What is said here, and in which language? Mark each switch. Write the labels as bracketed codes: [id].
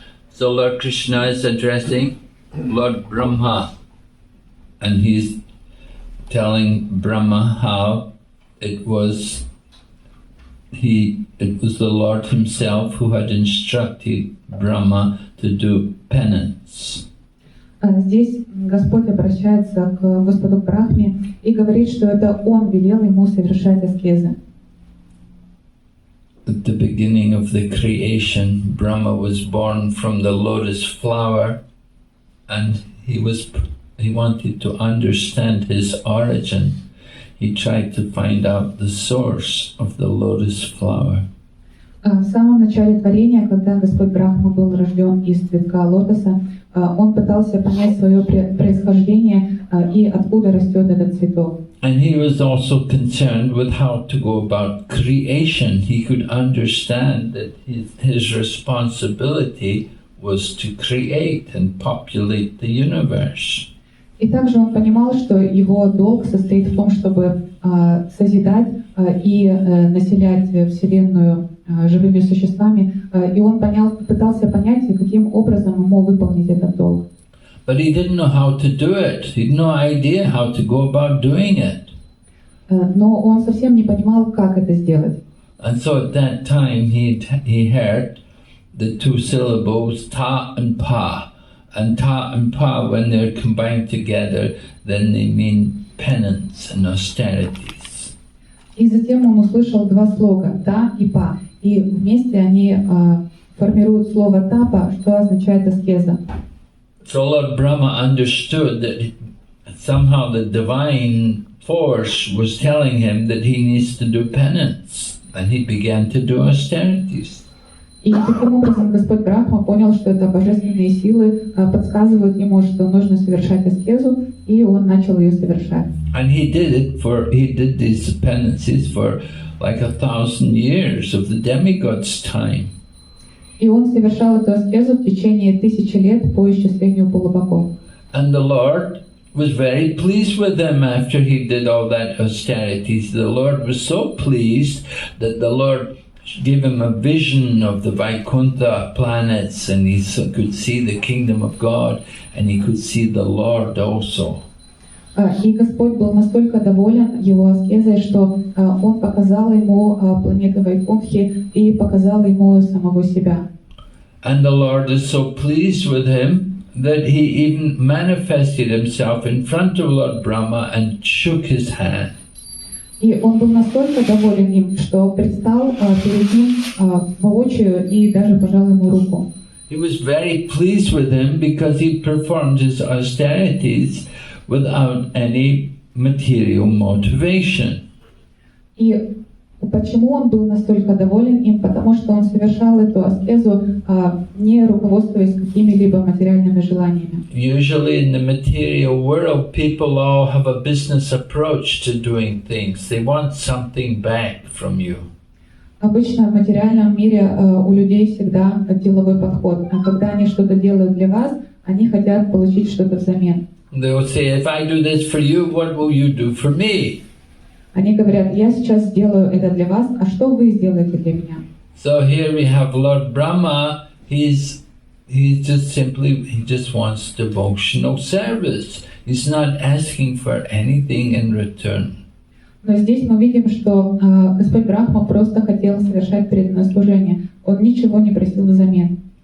[en] So Lord Krishna is addressing Lord Brahma, and he's telling Brahma how it was the Lord himself who had instructed Brahma to do penance. [ru] Здесь Господь обращается к Господу Брахме и говорит, что это Он велел ему совершать аскезы. [en] At the beginning of the creation, Brahma was born from the lotus flower, and he wanted to understand his origin. He tried to find out the source of the lotus flower. [ru] В самом начале творения, когда Господь Брахма был рожден из цветка лотоса, он пытался понять свое происхождение и откуда растет этот цветок. [en] And he was also concerned with how to go about creation. He could understand that his responsibility was to create and populate the universe. [ru] И также он понимал, что его долг состоит в том, чтобы созидать и населять Вселенную живыми существами. И он пытался понять, каким образом ему выполнить этот долг. [en] But he didn't know how to do it. He had no idea how to go about doing it. [ru] Но он совсем не понимал, как это сделать. [en] And so at that time he heard the two syllables ta and pa. And ta and pa, when they're combined together, then they mean penance and austerities. [ru] И затем он услышал два слога «та» и «па». И вместе они формируют слово «тапа», что означает аскеза. [en] So Lord Brahma understood that somehow the divine force was telling him that he needs to do penance, and he began to do austerities. [ru] И таким образом Господь Брахма понял, что это божественные силы подсказывают ему, что нужно совершать аскезу, и он начал ее совершать. [en] And he did these penances for like 1,000 years of the demigod's time. [ru] И он совершал эту аскезу в течение 1000 лет по исчислению полубогов. [en] And the Lord was very pleased with him after he did all that austerities. The Lord was so pleased that the Lord gave him a vision of the Vaikuntha planets, and he could see the kingdom of God, and he could see the Lord also. [ru] И Господь был настолько доволен его аскезой, что он показал ему планеты Вайкунтхи и показал ему самого себя. [en] And the Lord is so pleased with him that he even manifested himself in front of Lord Brahma and shook his hand. [ru] И он был настолько доволен им, что предстал перед ним воочию и даже пожал ему руку. [en] He was very pleased with him because he performed his austerities without any material motivation. [ru] И почему он был настолько доволен им? Потому что он совершал эту аскезу, не руководствуясь какими-либо материальными желаниями. [en] Usually in the material world, people all have a business approach to doing things. They want something back from you. [ru] Обычно в материальном мире у людей всегда деловой подход. А когда они что-то делают для вас, они хотят получить что-то взамен. [en] They will say, if I do this for you, what will you do for me? [ru] Они говорят, я сейчас сделаю это для вас, а что вы сделаете для меня? [en] So here we have Lord Brahma. He just wants devotional service. He's not asking for anything in return. [ru] Но здесь мы видим, что Господь Брахма просто хотел совершать преданное служение. Он ничего не просил взамен.